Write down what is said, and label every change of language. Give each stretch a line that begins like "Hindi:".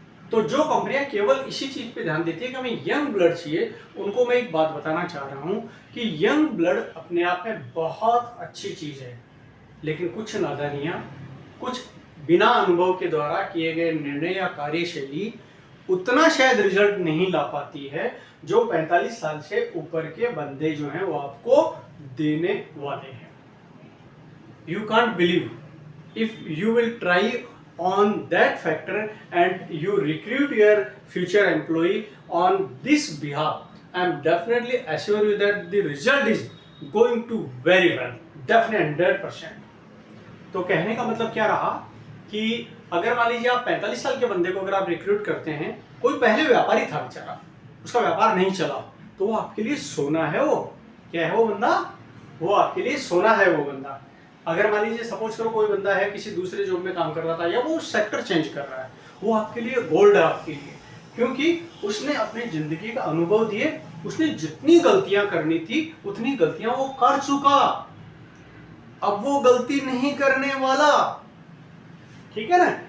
Hindi: तो जो कंपनियां केवल इसी चीज पे ध्यान देती है कि हमें यंग ब्लड चाहिए, उनको मैं एक बात बताना चाह रहा हूं कि यंग ब्लड अपने आप में बहुत अच्छी चीज है, लेकिन कुछ नादानियां, कुछ बिना अनुभव के द्वारा किए गए निर्णय या कार्यशैली उतना शायद रिजल्ट नहीं ला पाती है जो 45 साल से ऊपर के बंदे जो हैं वो आपको देने वाले हैं।
English: You can't believe if you will try on that factor and you recruit your future employee on this behalf, I am definitely assure you that the result is going to very well, definitely 100%।
Hindi: तो कहने का मतलब क्या रहा कि अगर मान लीजिए आप 45 साल के बंदे को अगर आप रिक्रूट करते हैं, कोई पहले व्यापारी था बेचारा, उसका व्यापार नहीं चला, तो वो आपके लिए सोना है। वो क्या है, वो बंदा, वो आपके लिए सोना है वो बंदा। अगर मान लीजिए सपोज करो कोई बंदा है किसी दूसरे जॉब में काम कर रहा था, या वो सेक्टर चेंज कर रहा है, वो आपके लिए गोल्ड है आपके लिए, क्योंकि उसने अपनी जिंदगी का अनुभव दिए, उसने जितनी गलतियां करनी थी उतनी गलतियां वो कर चुका, अब वो गलती नहीं करने वाला, ठीक है ना।